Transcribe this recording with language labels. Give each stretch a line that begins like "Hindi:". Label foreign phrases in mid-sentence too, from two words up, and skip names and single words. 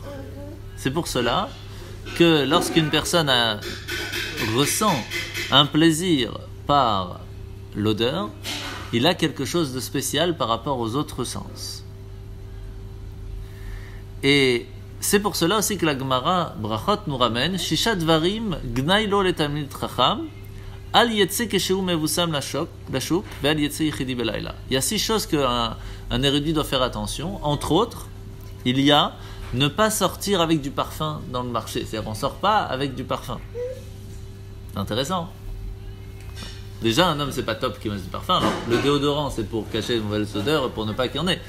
French: C'est pour cela que lorsqu'une personne ressent un plaisir par l'odeur, il a quelque chose de spécial par rapport aux autres sens. Et c'est pour cela aussi que la Gemara Brachot nous ramène
Hebrew: ששה דברים גנאי לו לתלמיד חכם אל יצא כשהוא מבושם לשוק ואל יצא יחידי בלילה.
French: Il y a 6 choses qu'un érudit doit faire attention. Entre autres, il y a ne pas sortir avec du parfum dans le marché. C'est-à-dire on ne sort pas avec du parfum. C'est intéressant. Déjà, un homme, c'est pas top qu'il mette du parfum. Alors, le déodorant, c'est pour cacher les mauvaises odeurs, pour ne pas qu'il y en ait.